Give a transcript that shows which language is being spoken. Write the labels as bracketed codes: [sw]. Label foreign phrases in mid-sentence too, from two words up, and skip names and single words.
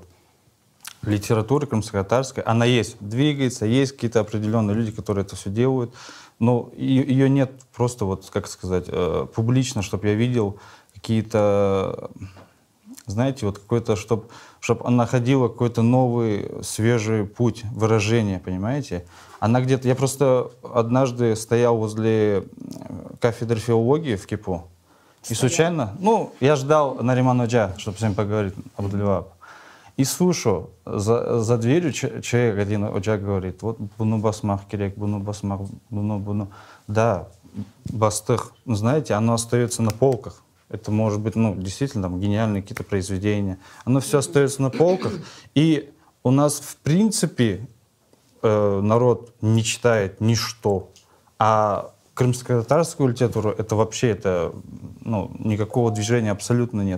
[ru] Литература крымско-татарская, она есть, двигается, есть какие-то определенные люди, которые это все делают, но ее нет просто, вот, как сказать, публично, чтобы я видел какие-то, знаете, вот какой-то, чтобы она ходила какой-то новый, свежий путь выражения, понимаете? Она где-то, я просто однажды стоял возле кафедры филологии в КИПУ, и случайно, ну, я ждал Нариман Оджа, чтобы с ним поговорить, Абдульвааб. И слушаю, за дверью человек один Оджа говорит, вот [crh] буну басмах керек, буну басмах, буну. [ru] Да, бастых, знаете, оно остается на полках. Это может быть, ну, действительно, там, гениальные какие-то произведения. Оно все остается на полках. И у нас, в принципе, народ не читает ничто. А крымско-татарскую литературу, это вообще, ну, никакого движения абсолютно нет.